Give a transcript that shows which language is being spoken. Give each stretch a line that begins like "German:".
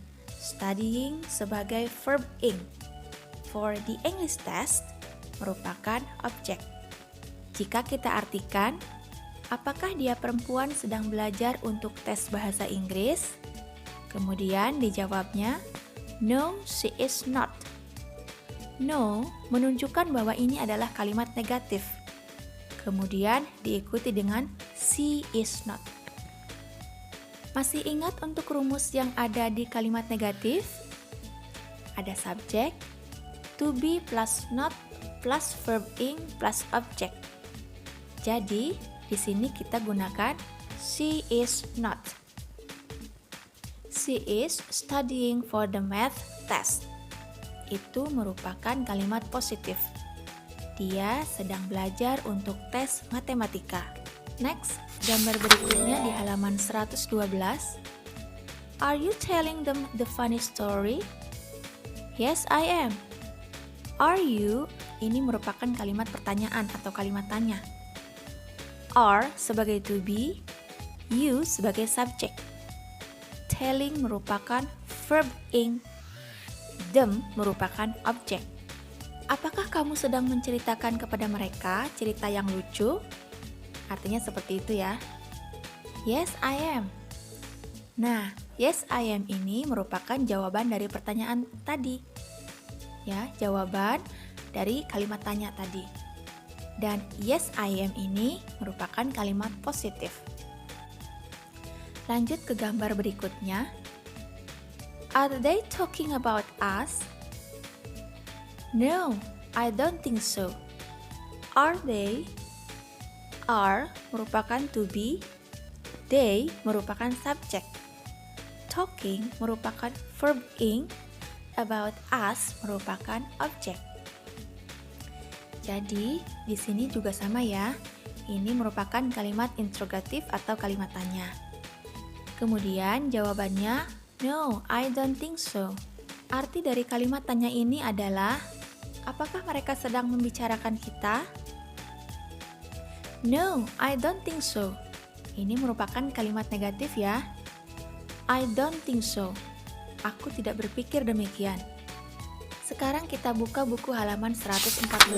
Indonesian: Studying sebagai verb ing.
English: For the English test
Indonesian: merupakan objek. Jika kita artikan, apakah dia perempuan sedang belajar untuk tes bahasa Inggris? Kemudian dijawabnya,
English: no, she is not.
Indonesian: No menunjukkan bahwa ini adalah kalimat negatif. Kemudian diikuti dengan
English: she is not.
Indonesian: Masih ingat untuk rumus yang ada di kalimat negatif? Ada subjek, to be plus not plus verb ing plus objek. Jadi, di sini kita gunakan
English: she is not. She is studying for the math test.
Indonesian: Itu merupakan kalimat positif. Dia sedang belajar untuk tes matematika. Next, gambar berikutnya di halaman 112.
English: Are you telling them the funny story? Yes, I am. Are you?
Indonesian: Ini merupakan kalimat pertanyaan atau kalimat tanya. Are sebagai to be, you sebagai subjek. Telling merupakan verb ing, them merupakan objek. Apakah kamu sedang menceritakan kepada mereka cerita yang lucu? Artinya seperti itu ya.
English: Yes, I am.
Indonesian: Nah,
English: yes, I am
Indonesian: ini merupakan jawaban dari pertanyaan tadi. Ya, jawaban dari kalimat tanya tadi. Dan
English: yes, I am
Indonesian: ini merupakan kalimat positif. Lanjut ke gambar berikutnya.
English: Are they talking about us? No, I don't think so. Are they?
Indonesian: Are merupakan to be, they merupakan subjek. Talking merupakan verb ing, about us merupakan objek. Jadi, di sini juga sama ya. Ini merupakan kalimat interrogatif atau kalimat tanya. Kemudian jawabannya,
English: no, I don't think so.
Indonesian: Arti dari kalimat tanya ini adalah, apakah mereka sedang membicarakan kita?
English: No, I don't think so.
Indonesian: Ini merupakan kalimat negatif ya.
English: I don't think so.
Indonesian: Aku tidak berpikir demikian. Sekarang kita buka buku halaman 114.